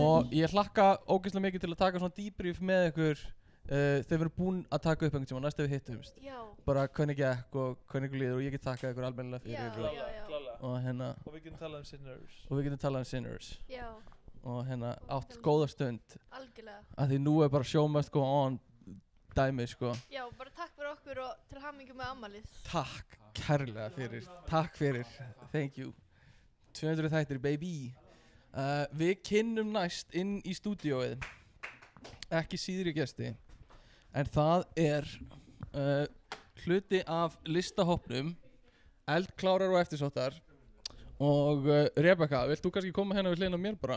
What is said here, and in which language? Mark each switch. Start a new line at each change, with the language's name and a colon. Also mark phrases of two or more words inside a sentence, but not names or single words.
Icelandic: Og ég hlakka ógeðslega mikið til að taka svona debrief með ykkur þegar við erum búin að taka upp einhvern tíma næst ef við hittumst. Bara hvernig gekk og hvernig ykkur líður og ég get takkað ykkur almennilega fyrir og hérna og við getum talað um Sinners. Já. Og hérna átt góða stund. Algjörlega. Af því nú er bara
English: show must go on
Icelandic: dæmi sko. Já, bara takk fyrir okkur og til hamingju með afmælið. Takk kærlega fyrir. Takk fyrir.
English: Thank you.
Icelandic: 200 þættir baby. Við kynnum næst inn í stúdíóið ekki síðri gesti en það er hluti af listahópnum eldklárar og eftirsóttar og Rebecca, vilt þú kannski koma hérna við hliðina á mér bara?